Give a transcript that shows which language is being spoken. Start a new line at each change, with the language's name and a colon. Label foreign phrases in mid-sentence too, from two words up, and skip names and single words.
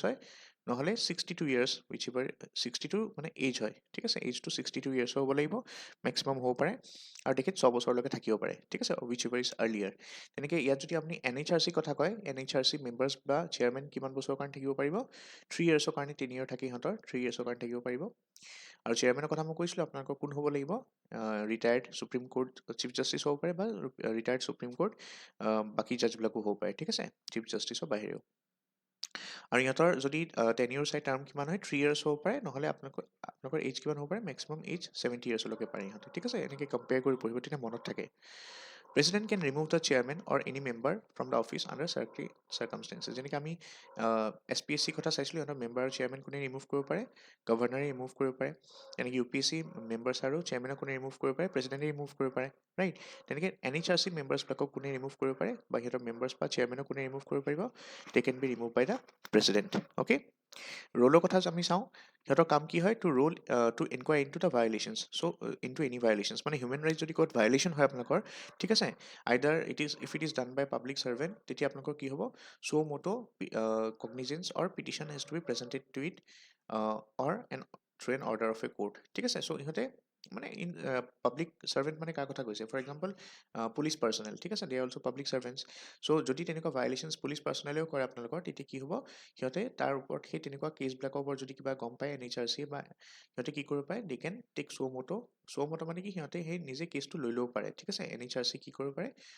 Assamese: হয় নহ'লে 62
English: years whichever
Assamese: 62 মানে এজ হয় ঠিক আছে এজটো 62 ইয়াৰ্ছ হ'ব লাগিব মেক্সিমাম হ'ব পাৰে আৰু তেখেত 6 বছৰলৈকে থাকিব পাৰে ঠিক আছে
English: whichever is earlier
Assamese: তেনেকৈ ইয়াত যদি আপুনি NHRC কথা কয় NHRC মেম্বাৰ্ছ বা চেয়াৰমেন কিমান বছৰৰ কাৰণে থাকিব পাৰিব 3 ইয়াৰ্ছৰ কাৰণে টেনিয়ৰ থাকে সিহঁতৰ 3 ইয়াৰ্ছৰ কাৰণে থাকিব পাৰিব আৰু চেয়াৰমেনৰ কথা মই কৈছিলোঁ আপোনালোকৰ কোন হ'ব লাগিব
English: retired Supreme Court chief justice
Assamese: হ'ব পাৰে বা
English: retired Supreme Court
Assamese: বাকী জাজবিলাকো হ'ব পাৰে ঠিক আছে
English: chief justice
Assamese: বাহিৰেও আৰু ইহঁতৰ যদি টেনিয়ৰ চাই টাৰ্ম কিমান হয় 3 ইয়াৰ্ছ হ'ব পাৰে নহ'লে আপোনালোকৰ এজ কিমান হ'ব পাৰে
English: maximum age
Assamese: 70 ইয়াৰ্ছলৈকে পাৰে ইহঁতে ঠিক আছে এনেকৈ কম্পেয়াৰ কৰি পঢ়িব তেতিয়া মনত থাকে
English: President can remove the chairman or any member from the office under circumstances
Assamese: যেনেকৈ আমি SPSC কথা চাইছিলোঁ সিহঁতৰ মেম্বাৰ আৰু চেয়াৰমেন কোনে ৰিমুভ কৰিব পাৰে গভৰ্ণৰে ৰিমুভ কৰিব পাৰে তেনেকৈ UPSC মেম্বাৰ্ছ আৰু চেয়াৰমেনক কোনে ৰিমুভ কৰিব পাৰে প্ৰেচিডেণ্টে ৰিমুভ কৰিব পাৰে ৰাইট তেনেকৈ NHRC মেম্বাৰ্ছবিলাকক কোনে ৰিমুভ কৰিব পাৰে বা সিহঁতৰ মেম্বাৰ্ছ বা চেয়াৰমেনক কোনে ৰিমুভ কৰিব পাৰিব
English: they can be removed by the president okay
Assamese: ৰোলৰ কথা আমি চাওঁ সিহঁতৰ কাম কি হয়
English: two role to inquire into the violations so into any violations
Assamese: মানে
English: human rights
Assamese: যদি ক'ত ভায়লেশ্যন হয় আপোনালোকৰ ঠিক আছে
English: either if it is done by public servant
Assamese: তেতিয়া আপোনালোকৰ কি হ'ব
English: suo motu cognizance or petition has to be presented to it or on through an order of a court
Assamese: ঠিক আছে চ' ইহঁতে মানে
English: in public servant
Assamese: মানে কাৰ কথা কৈছে
English: for example police personnel
Assamese: ঠিক আছে
English: they are also public servants so'
Assamese: যদি তেনেকুৱা ভায়লেশ্যনছ
English: police personnel
Assamese: কৰে আপোনালোকৰ তেতিয়া কি হ'ব সিহঁতে তাৰ ওপৰত সেই তেনেকুৱা কেছবিলাকৰ ওপৰত যদি কিবা গম পায় NHRC বা সিহঁতে কি কৰিব পাৰে
English: they can take suo motu
Assamese: মানে কি সিহঁতে সেই নিজে কেছটো লৈ ল'ব পাৰে ঠিক আছে NHRC কি কৰিব পাৰে